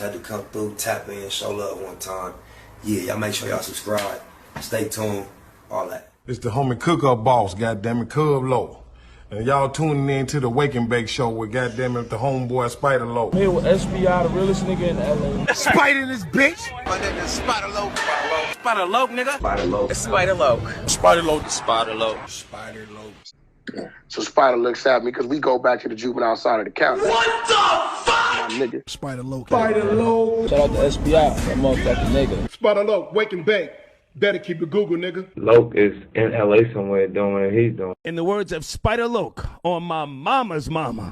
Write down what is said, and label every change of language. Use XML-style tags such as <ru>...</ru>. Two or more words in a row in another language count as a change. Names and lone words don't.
<en>Had to come through, tap in, show love one time. Yeah, y'all make sure y'all subscribe. Stay tuned, all that. It's the homie cook-up boss, goddammit, Cub Loc. And y'all tuning in to the Wake and Bake show with goddammit the homeboy Spider Loc. Here with SPI, the realest nigga in LA. Spider this bitch! My nigga is Spider Loc. Spider Loc, nigga. Spider Loc. It's Spider Loc. Spider Loc. Spider Loc. Spider Loc. So Spider looks at me because we go back to the juvenile side of the county. What the fuck? My nigga. Spider Loc. Spider Loc. Shout out to SPI, that motherfucking nigga. Spider Loc, Wake and Bake. Better keep it Google, nigga. Loc is in LA somewhere doing what he's doing. In the words of Spider Loc on my mama's mama.</en>